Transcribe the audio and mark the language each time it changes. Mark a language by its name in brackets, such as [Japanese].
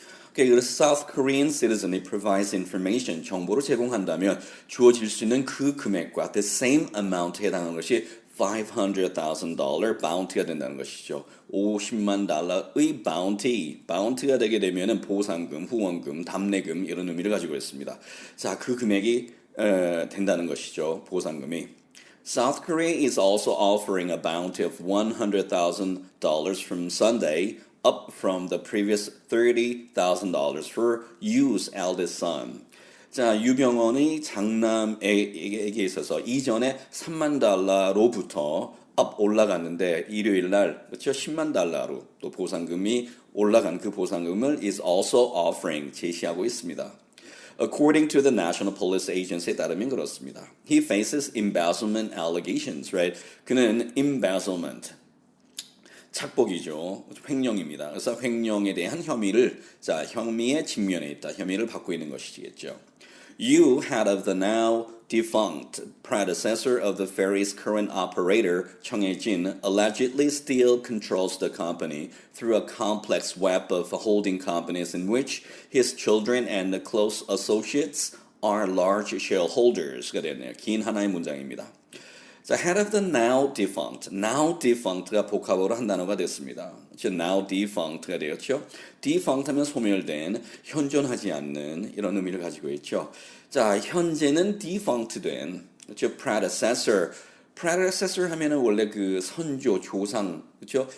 [Korean] Okay, 그래서 [English] South Korean citizen [Korean] 이 [English] provides information, [Korean] 정보를 제공한다면 주어질 수 있는 그 금액과 [English] the same amount [Korean] 에 해당하는 것이 $500,000 bounty가 된다는 것이죠. 50만 달러의 bounty가 되게 되면은 보상금, 후원금, 답례금 이런 의미를 가지고 있습니다. 자, 그 금액이 된다는 것이죠. 보상금이. [English] South Korea is also offering a bounty of $100,000 from Sunday, up from the previous $30,000 for Yu's eldest son. [Korean] 자, 유병원의 장남에게 있어서 이전에 3만 달러로부터 up 올라갔는데 일요일 날 그렇죠? 10만 달러로 또 보상금이 올라간 그 보상금을 [English] is also offering [Korean] 제시하고 있습니다. [English] According to the National Police Agency [Korean] 에 따르면 그렇습니다. [English] He faces embezzlement allegations, right? [Korean] 그는 embezzlement 착복이죠. 횡령입니다. 그래서 횡령에 대한 혐의를 혐의의 직면에 있다. 혐의를 받고 있는 것이겠죠. [English] You, head of the now defunct predecessor of the ferry's current operator, Chung Hae-jin, allegedly still controls the company through a complex web of holding companies in which his children and the close associates are large shareholders [Korean] 가 되네요. 긴 하나의 문장입니다. 자, [English] head of the now defunct [Korean] 가 복합어로 한 단어가 됐습니다. 즉, [English] now defunct [Korean] 가 되었죠. defunct 하면 소멸된, 현존하지 않는 이런 의미를 가지고 있죠. 자, 현재는 defunct된, 즉, predecessor 하면은 원래 그 선조, 조상, 그렇죠?